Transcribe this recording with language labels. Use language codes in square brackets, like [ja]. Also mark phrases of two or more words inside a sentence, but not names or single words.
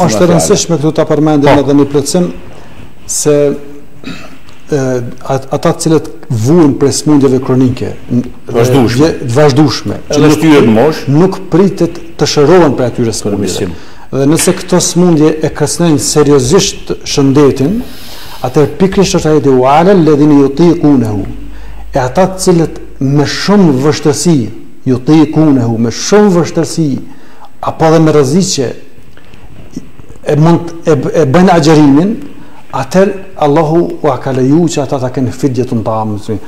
[sq] Është e rëndësishme këtu ta përmendim edhe në plotësim se ata të cilët vuajnë prej smundjeve kronike, vazhdueshme, që nuk pritet të shërohen për atyre smundjeve. Dhe nëse këto smundje e kërcënojnë seriozisht shëndetin, Atëherë pikërisht është ajeti [ar] وعلى الذين يطيقونه. [sq] E ata të cilët me shumë vështirësi yutiqunahu, me shumë vështirësi apo edhe me rreziqe e bëjnë agjerimin, atëherë Allahu u ka leju që ata ta kenë [ar] فدية طعام.